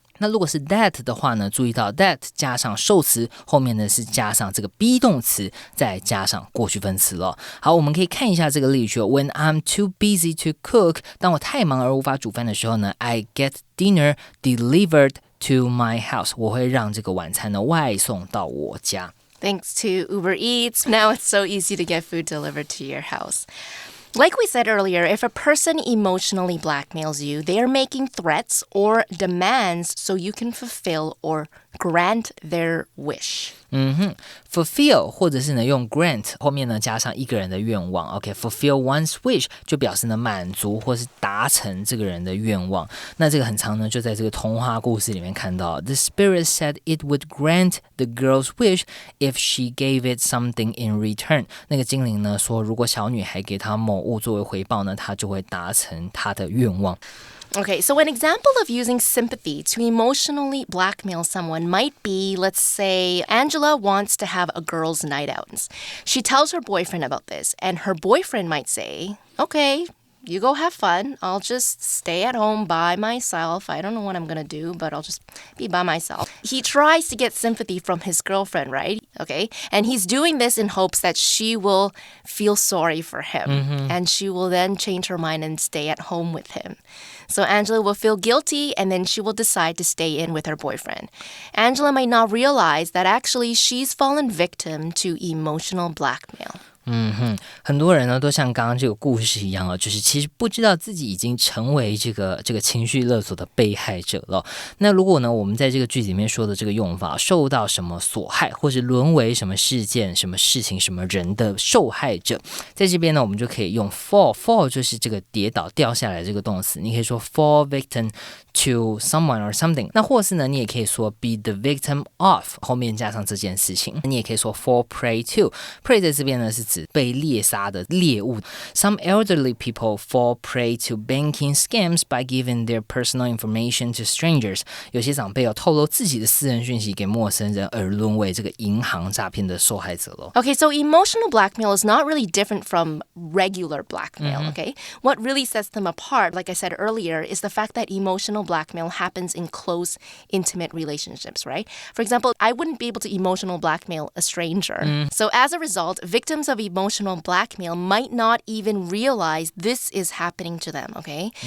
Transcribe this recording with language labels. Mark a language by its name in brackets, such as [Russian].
[Chinese] 那如果是 that 的话呢，注意到 that 加上受词，后面呢是加上这个 be 动词，再加上过去分词了。好，我们可以看一下这个例句 [English] When I'm too busy to cook， [Chinese] 当我太忙而无法煮饭的时候呢 [English] I get dinner delivered to my house， [Chinese] 我会让这个晚餐呢外送到我家。 [English] Thanks to Uber Eats, now it's so easy to get food delivered to your house. Like we said earlier, if a person emotionally blackmails you, they are making threats or demands so you can fulfill or grant their wish. [Chinese] Fulfill 或者是呢用 grant 后面呢加上一个人的愿望 fulfill one's wish 就表示呢满足或是达成这个人的愿望。那这个很常呢就在这个童话故事里面看到 [English] The spirit said it would grant the girl's wish if she gave it something in return。 [Chinese] 那个精灵呢说如果小女孩给她某物作为回报呢，她就会达成她的愿望。 [English] Okay, so an example of using sympathy to emotionally blackmail someone might be, let's say, Angela wants to have a girls' night out. She tells her boyfriend about this, and her boyfriend might say, okay, you go have fun. I'll just stay at home by myself. I don't know what I'm going to do, but I'll just be by myself. He tries to get sympathy from his girlfriend, right? Okay. And he's doing this in hopes that she will feel sorry for him. And she will then change her mind and stay at home with him. So Angela will feel guilty and then she will decide to stay in with her boyfriend. Angela might not realize that actually she's fallen victim to emotional blackmail. [Chinese] 很多人呢都像刚刚这个故事一样就是其实不知道自己已经成为这个情绪勒索的被害者了。那如果呢我们在这个句子里面说的这个用法受到什么所害，或是沦为什么事件、什么事情、什么人的受害者，在这边呢我们就可以用 fall 就是这个跌倒掉下来这个动词，你可以说 fall victim to someone or something。那或是呢你也可以说 be the victim of 后面加上这件事情，你也可以说 fall prey to。 prey 在这边呢是指被猎杀的猎物。 [English] Some elderly people fall prey to banking scams by giving their personal information to strangers。 [Chinese] 有些长辈透露自己的私人讯息给陌生人，而沦为这个银行诈骗的受害者了。 [English] Okay, so emotional blackmail is not really different from regular blackmail, okay? What really sets them apart, like I said earlier, is the fact that emotional blackmail happens in close, intimate relationships, right? For example, I wouldn't be able to emotional blackmail a stranger. So as a result, victims of emotional blackmail might not even realize this is happening to them, okay?